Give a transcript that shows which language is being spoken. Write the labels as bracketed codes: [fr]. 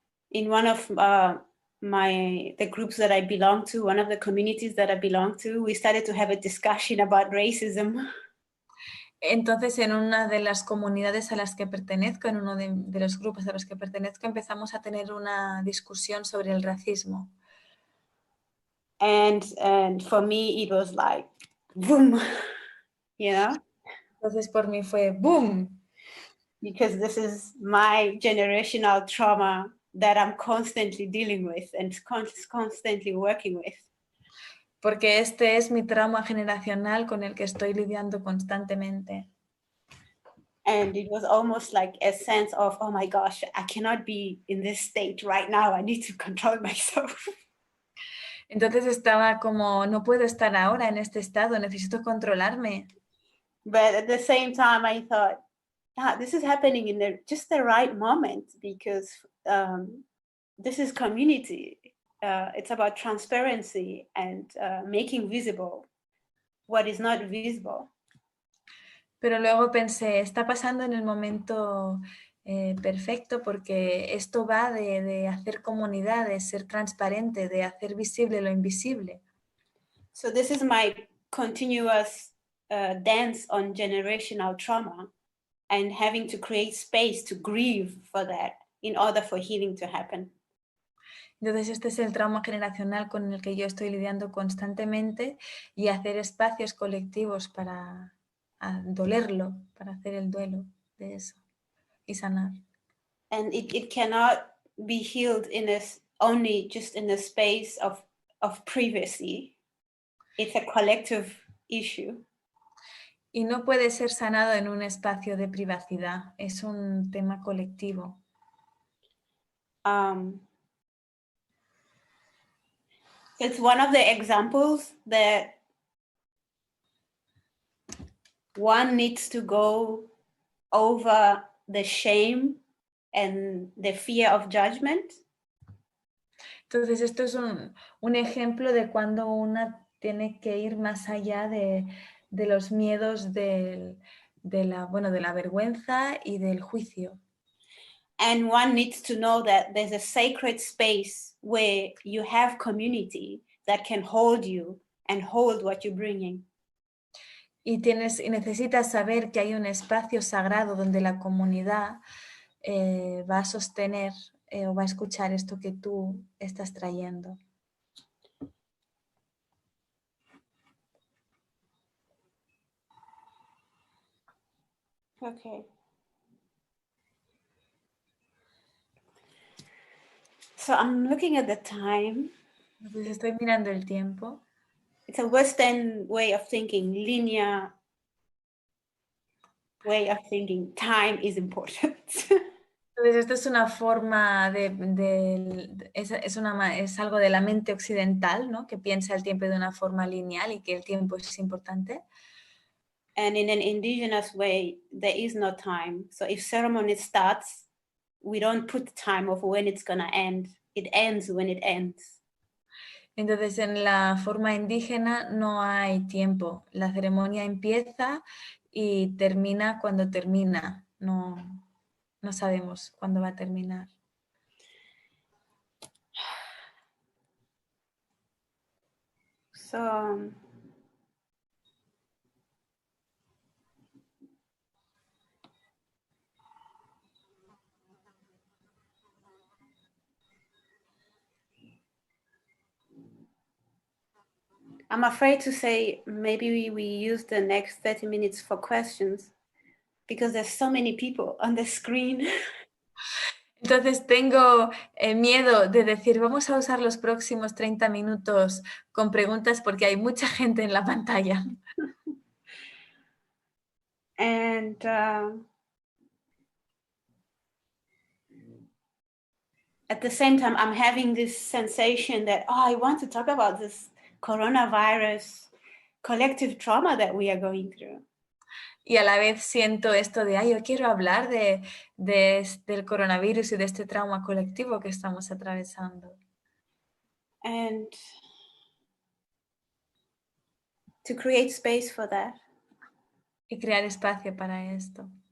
[en] in one of the groups that I belong to, one of the communities that I belong to, we started to have a discussion about racism. [es] entonces en una de las comunidades a las que pertenezco, en uno de los grupos a los que pertenezco, empezamos a tener una discusión sobre el racismo. [en] And for me it was like, boom, you know? [es] Entonces por mí fue boom. [en] Because this is my generational trauma that I'm constantly dealing with and constantly working with. [es] Porque este es mi trauma generacional con el que estoy lidiando constantemente. [en] And it was almost like a sense of, oh my gosh, I cannot be in this state right now. I need to control myself. [es] Entonces estaba como, no puedo estar ahora en este estado, necesito controlarme. [en] But at the same time, I thought, this is happening in just the right moment, because this is community. It's about transparency and making visible what is not visible. [es] Pero luego pensé, está pasando en el momento perfecto, porque esto va de hacer comunidad, de ser transparente, de hacer visible lo invisible. [en] So this is my continuous dance on generational trauma and having to create space to grieve for that in order for healing to happen. [es] Entonces este es el trauma generacional con el que yo estoy lidiando constantemente, y hacer espacios colectivos para dolerlo, para hacer el duelo de eso y sanar. [en] And it cannot be healed only just in a space of privacy. It's a collective issue. [es] Y no puede ser sanado en un espacio de privacidad, es un tema colectivo. [en] It's one of the examples that one needs to go over the shame and the fear of judgment. [es] Entonces esto es un ejemplo de cuando una tiene que ir más allá de los miedos de la vergüenza y del juicio. [en] And one needs to know that there's a sacred space where you have community that can hold you and hold what you're bringing. [es] Y necesitas saber que hay un espacio sagrado donde la comunidad va a sostener o va a escuchar esto que tú estás trayendo. [en] Okay. So I'm looking at the time. [es] Entonces estoy mirando el tiempo. [en] It's a Western way of thinking, linear way of thinking. Time is important. [es] Entonces esto es una forma es algo de la mente occidental, ¿no? Que piensa el tiempo de una forma lineal y que el tiempo es importante. [en] And in an indigenous way, there is no time. So if ceremony starts, we don't put time of when it's gonna end. It ends when it ends. [es] Entonces en la forma indígena no hay tiempo. La ceremonia empieza y termina cuando termina. No sabemos cuándo va a terminar. [en] So I'm afraid to say maybe we use the next 30 minutes for questions because there's so many people on the screen. [es] Entonces tengo miedo de decir, vamos a usar los próximos 30 minutos con preguntas porque hay mucha gente en la pantalla. [en] And at the same time, I'm having this sensation that, I want to talk about this coronavirus collective trauma that we are going through. [es] y a la vez siento esto de, ay, yo quiero hablar del coronavirus y de este trauma colectivo que estamos atravesando. [en] And to create space for that. [es] Y crear espacio para esto.